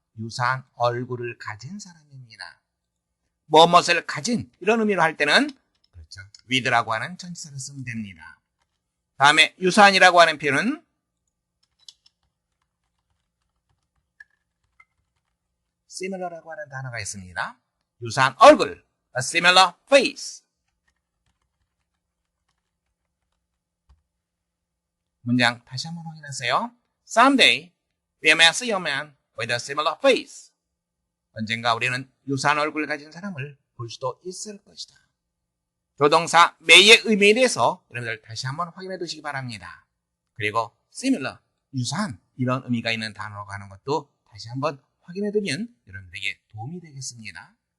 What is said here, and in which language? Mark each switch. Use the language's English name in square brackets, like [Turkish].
[Korean] 유사한 얼굴을 가진 사람입니다. 무엇을 가진 이런 의미로 할 때는 그렇죠. with라고 하는 전치사를 쓰면 됩니다. 다음에 유사한이라고 하는 표현은 similar라고 하는 단어가 있습니다. 유사한 얼굴, [English] a similar face. [Korean] 문장 다시 한번 확인하세요. [English] Someday we may see a man with a similar face. [Korean] 언젠가 우리는 유사한 얼굴을 가진 사람을 볼 수도 있을 것이다. 조동사 may의 의미에 대해서 여러분들 다시 한번 확인해 두시기 바랍니다. 그리고 similar, 유사한 이런 의미가 있는 단어로 가는 것도 다시 한번 확인해 두면 여러분들에게 도움이 되겠습니다.